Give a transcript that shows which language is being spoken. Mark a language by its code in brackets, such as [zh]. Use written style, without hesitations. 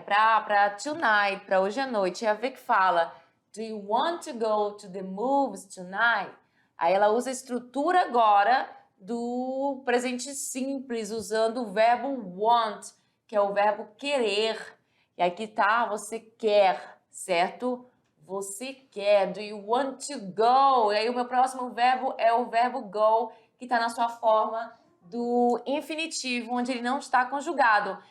[pt] Para tonight, para hoje à noite. E a Vic fala, [en] do you want to go to the movies tonight? [pt] Aí ela usa a estrutura agora do presente simples, usando o verbo want, que é o verbo querer. E aqui tá, você quer, certo? Você quer. [en] Do you want to go? [pt] E aí o meu próximo verbo é o verbo go, que está na sua forma do infinitivo, onde ele não está conjugado.